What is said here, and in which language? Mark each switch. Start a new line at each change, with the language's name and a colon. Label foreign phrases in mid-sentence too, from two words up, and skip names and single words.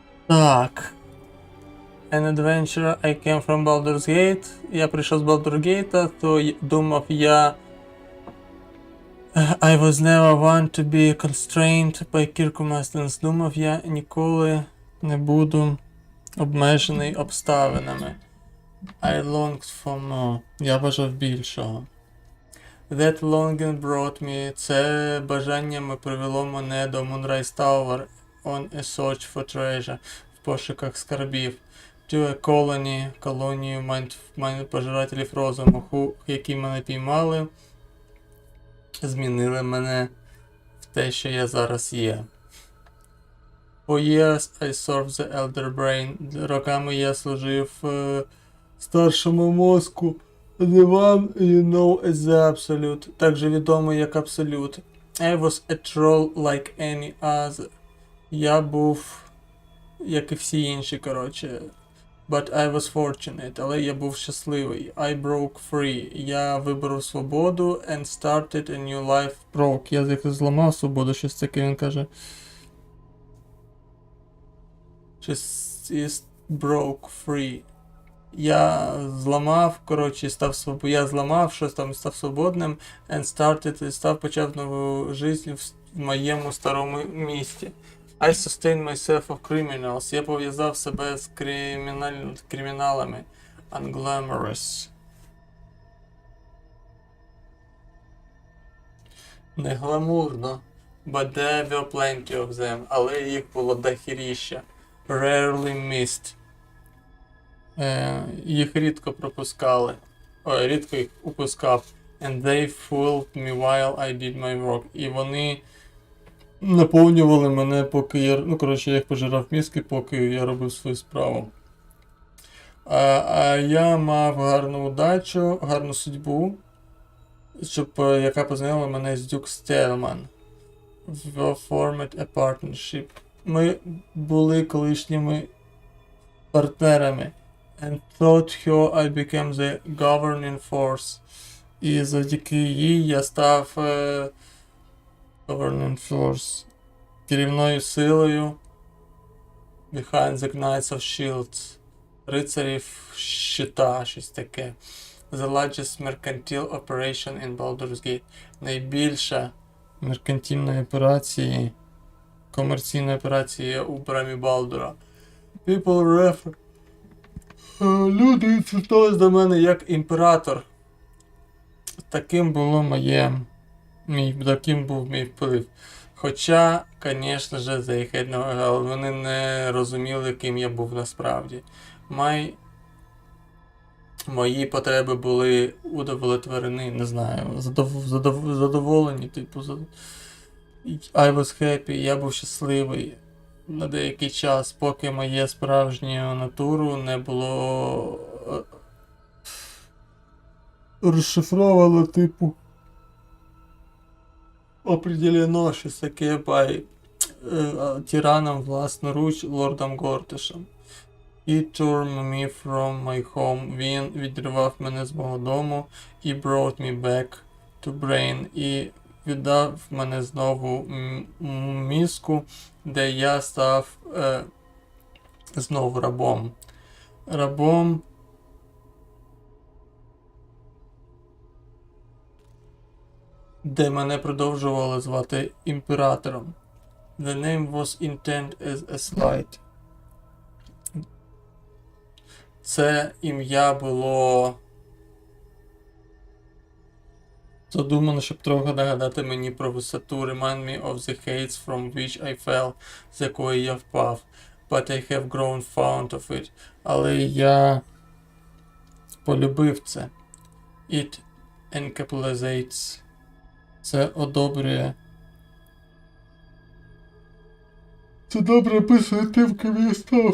Ukrainian: Так.
English: An adventure I came from Baldur's Gate.
Ukrainian: Я прийшов з Baldur's Gate, то думав я...
English: I was never one to be constrained by circumstances.
Ukrainian: Думав я ніколи не буду обмежений обставинами.
English: I longed for more.
Ukrainian: Я бажав більшого.
English: That longing brought me.
Ukrainian: Це бажання привело мене до Moonrise Tower
English: on a search for treasure.
Ukrainian: В пошуках скарбів.
English: To a colony.
Ukrainian: Колонію пожирателів розуму, які мене піймали. Змінили мене в те, що я зараз є.
English: For years I served the elder brain.
Ukrainian: Роками я служив старшому мозку.
English: The one you know as the absolute.
Ukrainian: Також відомий як абсолют.
English: I was a troll like any other.
Ukrainian: Я був, як і всі інші, коротше.
English: But I was fortunate.
Ukrainian: Але я був щасливий.
English: I broke free.
Ukrainian: Я виборов свободу
English: and started a new life. Broke.
Ukrainian: Я зламав свободу, щось таке він каже.
English: Just broke free.
Ukrainian: Я зламав, коротше, я зламав щось там, став свободним
English: and started,
Ukrainian: почав нову життя в моєму старому місті.
English: I sustained myself of criminals.
Ukrainian: Я пов'язав себе з криміналами. Unglamorous. Не гламурно.
English: But there were plenty of them.
Ukrainian: Але їх було дохіріща.
English: Rarely missed.
Ukrainian: Їх рідко пропускали. Рідко їх упускав.
English: And they fooled me while I did my work.
Ukrainian: І вони наповнювали мене, поки я... я їх пожирав мізки, поки я робив свою справу. А я мав гарну удачу, гарну судьбу, яка познайомила мене з Дюк Стелман.
English: We formed a partnership.
Ukrainian: Ми були колишніми партнерами.
English: And through her I became the governing force.
Ukrainian: І завдяки їй я став
English: governing force.
Ukrainian: Керівною силою
English: behind the Knights of Shields.
Ukrainian: Рицарів щита, щось таке.
English: The largest mercantile operation in Baldur's Gate.
Ukrainian: Найбільша меркантильна операція, комерційна операція у брамі Балдура.
English: People refer.
Ukrainian: Люди звертались до мене як імператор. Таким був мій вплив. Хоча, звісно ж,
English: they had no help.
Ukrainian: Вони не розуміли, ким я був насправді. Мої потреби були удовлетворені, не знаю, задоволені, типу.
English: I was happy,
Ukrainian: я був щасливий на деякий час, поки моє справжнє натуру не було розшифровано, типу, определено щось таке тираном власноруч лордом Гортишем.
English: He tore me from my home.
Ukrainian: Він відривав мене з мого дому.
English: He brought me back to brain.
Ukrainian: І віддав мене знову мізку, де я став знову рабом. Рабом, де мене продовжували звати імператором.
English: The name was intended as a slight.
Ukrainian: Це ім'я було задумано, щоб трохи нагадати мені про висоту.
English: Remind me of the heights from which I fell,
Ukrainian: з якої я впав.
English: But I have grown fond of it.
Ukrainian: Але я полюбив це.
English: It encapsulates.
Ukrainian: Це одобрює. Це добре описує тим, ким я став.